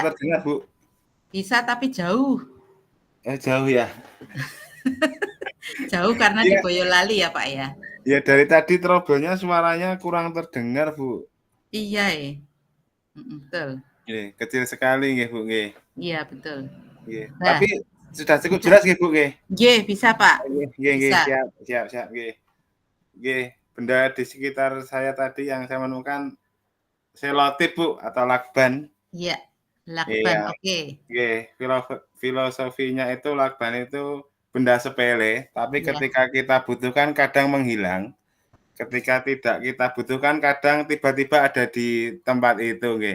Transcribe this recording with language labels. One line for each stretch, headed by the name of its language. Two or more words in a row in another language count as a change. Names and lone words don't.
Indonesian: Ya. terdengar Bu? Bisa tapi jauh. Jauh ya. Jauh karena di Boyolali ya Pak ya. Ya dari tadi trouble-nya suaranya kurang terdengar Bu. Iya ya. Betul. Kecil sekali nggih Bu nggih. Iya betul. Nah, tapi sudah cukup jelas nggih Bu nggih. Nggih, bisa Pak. Nggih, siap nggih. Nggih, benda di sekitar saya tadi yang saya menemukan selotip Bu atau lakban. Iya, lakban. Oke. Nggih, filosofinya itu lakban itu benda sepele, tapi ketika kita butuhkan kadang menghilang. Ketika tidak kita butuhkan kadang tiba-tiba ada di tempat itu nggih.